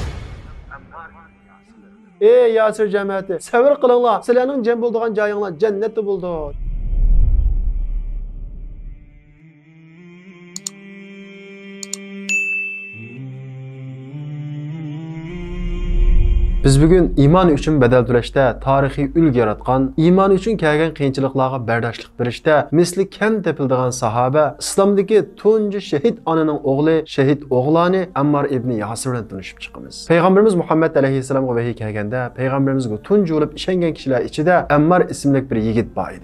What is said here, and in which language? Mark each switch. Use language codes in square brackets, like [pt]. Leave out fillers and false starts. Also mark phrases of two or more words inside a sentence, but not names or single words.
[uz] Ey Yasir jamiyati, sabr qilinglar. Sizlarning jam bo'ladigan joyinglar jannatda bo'ldi. Biz bugün iman üçün bedel to'lashda, tarixiy ulgu yaratgan, iman üçün kelgan qiyinchiliklarga bardoshlik berishda misli kam tepildigan sahoba, islomdagi tunji shahid onaning o'g'li, shahid o'g'loni Ammar ibn Yasirdan tanishib chiqamiz. Payg'ambarimiz Muhammad alayhissalomga vahiy kelganda, payg'ambarimizga tunji bo'lib ishongan kishilar ichida Ammar ismli bir yigit bor edi.